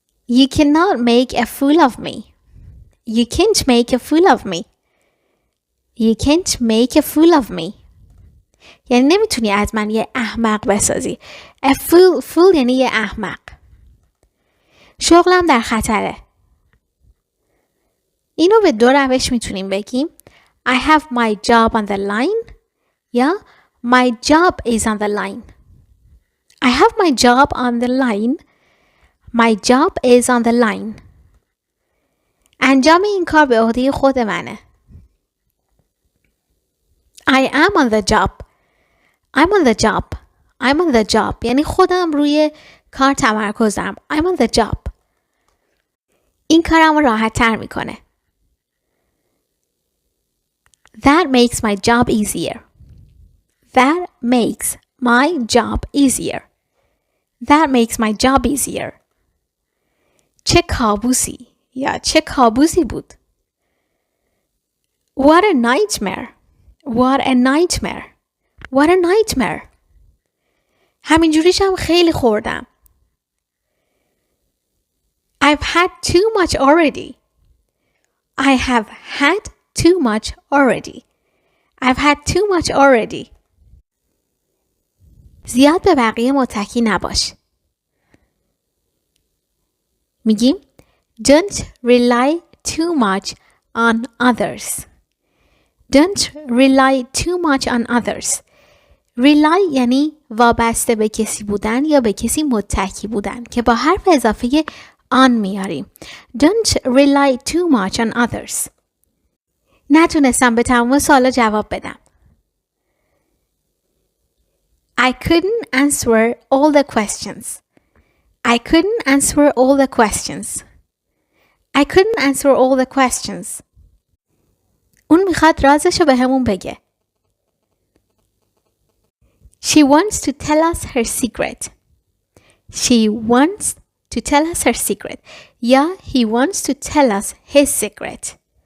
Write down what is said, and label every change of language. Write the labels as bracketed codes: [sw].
[en] You cannot make a fool of me. You can't make a fool of me. You can't make a fool of me. [fa] یعنی نمیتونی از من یه احمق بسازی. A fool یعنی یه احمق. شغلم در خطره. اینو به دو روش میتونیم بگیم. [en] I have my job on the line [fa] یا [en] My job is on the line. I have my job on the line. My job is on the line. [fa] انجام این کار به عهده خود منه. [en] I am on the job. I'm on the job. I'm on the job. [fa] یعنی خودم روی کار تمرکزم. [en] I'm on the job. [fa] این کارم رو راحت تر میکنه. [en] That makes my job easier. That makes my job easier. That makes my job easier. [fa] چه کابوسی یا چه کابوسی بود. [en] What a nightmare. What a nightmare. What a nightmare. [fa] همینجوریشم خیلی خوردم. [en] I've had too much already. I have had too much already. I've had too much already. [fa] زیاد به بقیه متکی نباش. میگیم [en] Don't rely too much on others. Don't rely too much on others. [fa] Rely یعنی وابسته به کسی بودن یا به کسی متکی بودن که با حرف اضافه on میاریم. [en] Don't rely too much on others. [fa] نتونستم به تمام سوالا جواب بدم. [en] I couldn't answer all the questions. I couldn't answer all the questions. I couldn't answer all the questions. [fa] اون میخواد رازشو به همون بگه. [en] She wants to tell us her secret. She wants to tell us her secret. [fa] یا [en] he wants to tell us his secret.